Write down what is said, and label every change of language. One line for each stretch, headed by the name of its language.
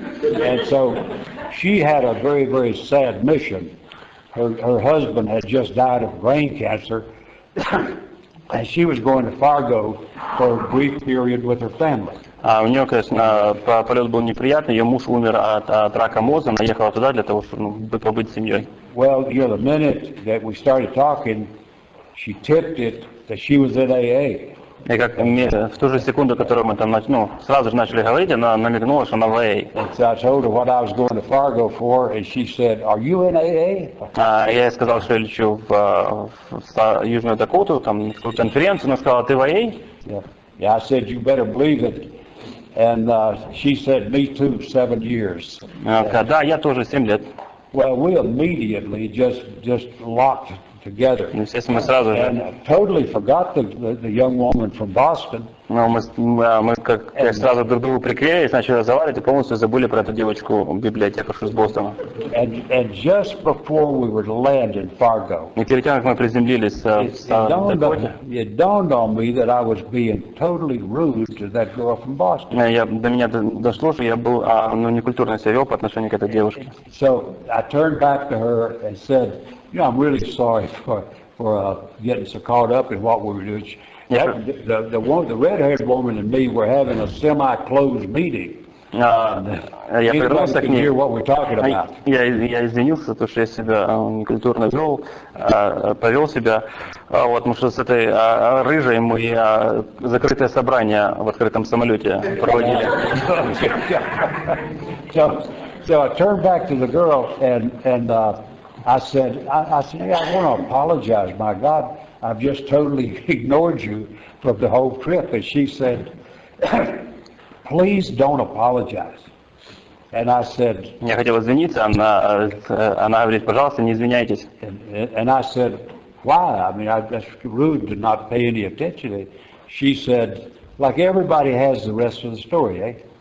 English: And so she had a very, very sad mission. Her husband had just died of brain cancer. And she was going to Fargo for a brief period with her family.
Russian: У нее, конечно, полет был неприятный. Ее муж умер от рака мозга. Она ехала туда для того, чтобы побыть с семьей.
English: Well, you know, the minute that we started talking, she tipped it that she was in AA.
Russian: И как в ту же секунду, которую мы там сразу же начали говорить, она намекнула, что она в АА.
English: So I told her what I was going to Fargo for, and she said, "Are you in AA?"
Russian: Я ей сказал, что я лечу в Южную Дакоту, там, в конференцию. Она сказала, ты в АА?
English: Yeah, I said, "You better believe it." And she said, "Me too, 7 years."
Russian: Да, я тоже 7 лет.
English: Well, we immediately just locked together.
Russian: Естественно, мы сразу же.
English: And totally forgot the young woman from Boston.
Russian: Мы как сразу друг другу приклеились, начали разговаривать и полностью забыли про эту девочку, библиотекаршу из Бостона.
English: And just before we were to land in Fargo,
Russian: И перед тем, как мы приземлились в Дакоте,
English: it dawned on me that I was being totally rude to that girl from Boston.
Russian: до меня дошло, что я был некультурно себя вел по отношению к этой девушке.
English: So I turned back to her and said, "You know, I'm really sorry for getting so caught up in what we were doing." The red-haired woman and me were having a semi-closed meeting.
Russian: Я повернулся к ней. Я извинился, потому что я себя некультурно вел, повел себя. Вот, потому что с этой рыжей мы закрытое собрание в открытом самолете проводили.
English: So I turned back to the girl and I said, "Hey, I want to apologize. My God, I've just totally ignored you from the whole trip." And she said, "Please don't apologize." And I said,
Russian: Я хотел извиниться, она говорит, пожалуйста, не извиняйтесь.
English: And I said, "Why? I mean, that's rude to not pay any attention." She said, "Like everybody has the rest of the story, eh?